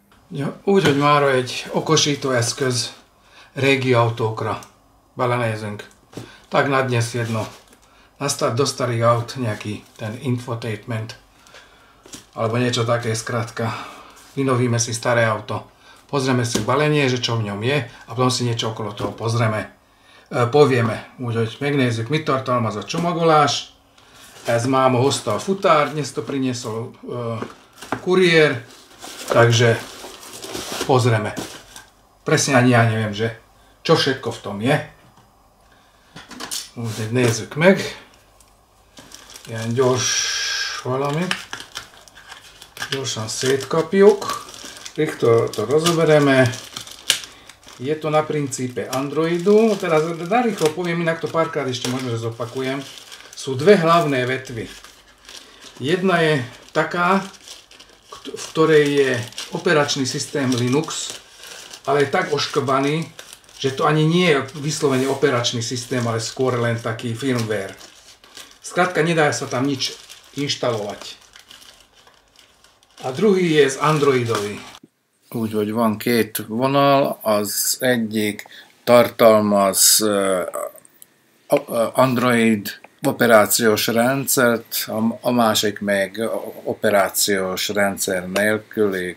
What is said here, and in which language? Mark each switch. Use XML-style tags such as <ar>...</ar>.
<hu>Ja, úgy, hogy mára egy okosító eszköz régi autókra belenézünk.</hu> <sk>Tak na dnes jedno. Na start do starých aut nejaký ten infotainment alebo niečo také skrátka. Vynovíme si staré auto. Pozrieme si balenie, že čo v ňom je a potom si niečo okolo toho povieme.</sk> <hu>Úgyhogy megnézzük, mit tartalmaz a csomagolás. Ez máma hozta a futár,</hu> <sk>dnes to priniesol kuriér, takže pozrieme. Presne ani ja neviem, že čo všetko v tom je.</sk> <hu>Úgyhogy nézzük meg. Ilyen gyors valami. Gyorsan szétkapjuk.</hu> <sk>Rýchlo to rozobereme. Je to na princípe Androidu. Teraz narýchlo poviem, inak to párkrát ešte možno, že zopakujem. Sú dve hlavné vetvy. Jedna je taká, v ktorej je operačný systém Linux, ale je tak oškrbaný, že to ani nie je vyslovene operačný systém, ale skôr len taký firmware. Skrátka, nedá sa tam nič inštalovať. A druhý je z Androidový.</sk> <hu>Úgyhogy van két vonal, az egyik tartalmaz Android operációs rendszert, a másik meg operációs rendszer nélküli.</hu>